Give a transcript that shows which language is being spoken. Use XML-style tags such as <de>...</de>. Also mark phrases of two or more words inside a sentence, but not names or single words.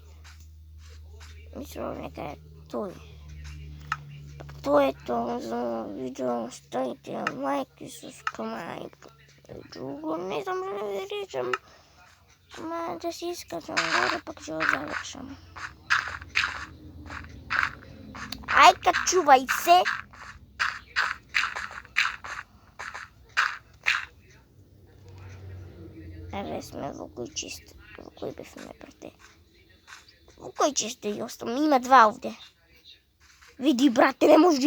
<bg>Мисля, нека е той. То е то за видео, ставите лайк и subscribe. Друго не знам да ви речам. Ама да си изкачам горе, пък ще го завършам. Ай, качувай се!</bg> <mk>Абе сме во кој чист. Во кој бевме, брате? Во кој чист да ја оставам? Има два овде. Види, брате, не може.</mk>